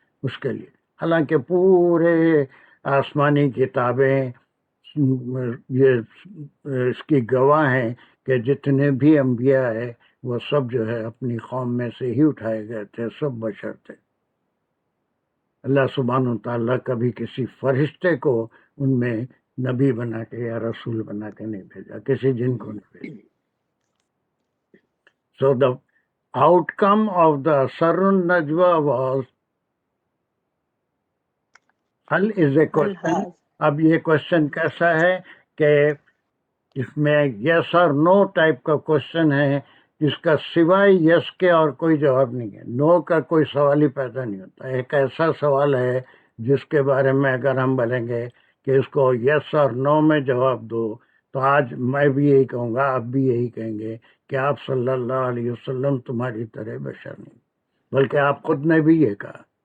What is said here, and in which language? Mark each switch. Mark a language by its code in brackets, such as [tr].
[ur] اس کے لیے حالانکہ پورے آسمانی کتابیں یہ اس کی گواہ ہیں کہ جتنے بھی انبیاء ہیں وہ سب جو ہے اپنی قوم میں سے ہی اٹھائے گئے تھے، سب بشر تھے. اللہ سبحانہ تعالیٰ کبھی کسی فرشتے کو ان میں نبی بنا کے یا رسول بنا کے نہیں بھیجا، کسی جن کو نہیں بھیجا. [en] So the outcome of the Asrarun Najwa was حل is a question. [ur] اب یہ کوشچن کیسا ہے کہ اس میں یس اور نو ٹائپ کا کوشچن ہے جس کا سوائے یس کے اور کوئی جواب نہیں ہے. نو کا کوئی سوال ہی پیدا نہیں ہوتا. ایک ایسا سوال ہے جس کے بارے میں اگر ہم بولیں گے کہ اس کو یس اور نو میں جواب دو تو آج میں بھی یہی کہوں گا، آپ بھی یہی کہیں گے کہ آپ صلی اللہ علیہ وسلم تمہاری طرح بشر نہیں، بلکہ آپ خود نے بھی یہ کہا.